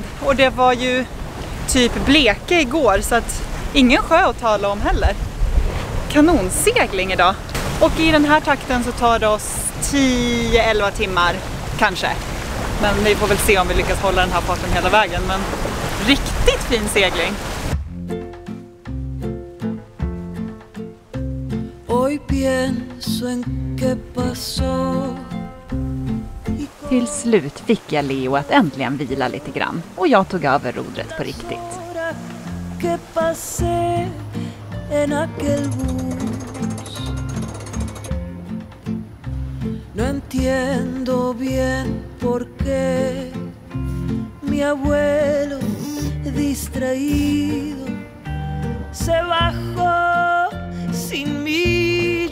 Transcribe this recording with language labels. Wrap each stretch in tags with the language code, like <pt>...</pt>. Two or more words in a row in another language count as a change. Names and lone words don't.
<sv>Och det var ju typ bleke igår så att ingen sjö att tala om heller. Kanonsegling idag. Och i den här takten så tar det oss 10-11 timmar kanske. Men vi får väl se om vi lyckas hålla den här farten hela vägen. Men riktigt fin segling.</sv> <es>Hoy pienso en qué pasó.</es> <sv>Till slut fick jag Leo att äntligen vila lite grann. Och jag tog över rodret på riktigt.</sv> <es>Que pasé en aquel bus. No entiendo bien por qué mi abuelo distraído se bajó sin mí.</es>